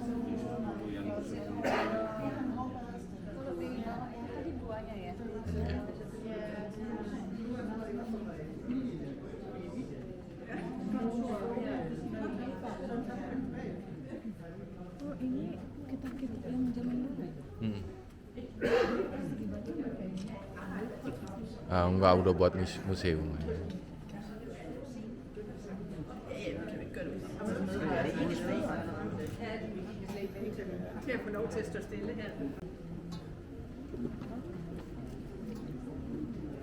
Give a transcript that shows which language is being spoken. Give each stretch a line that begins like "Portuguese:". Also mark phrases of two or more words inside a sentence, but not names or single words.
Indonesian: Oh ini kita yang zaman dulu. Enggak, udah buat museum.
Danish: Til at få lov til at stå stille her.